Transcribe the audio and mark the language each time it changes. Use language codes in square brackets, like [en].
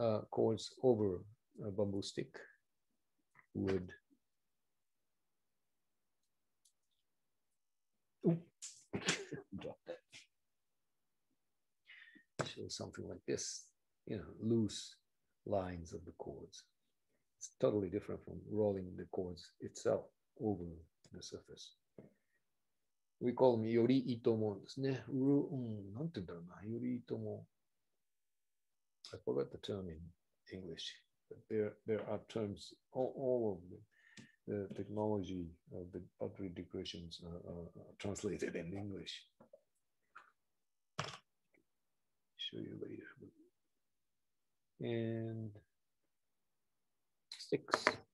[en] Chords over a bamboo stick would drop that. Show something like this, you know, loose lines of the chords. It's totally different from rolling the cords itself over the surface. We call them [ja] より糸もですね。なんて言うんだろうな。より糸も。 [en] I forgot the term in English, but there are terms, all of the technology of the pottery decorations are translated in English. Show you later. And sticks.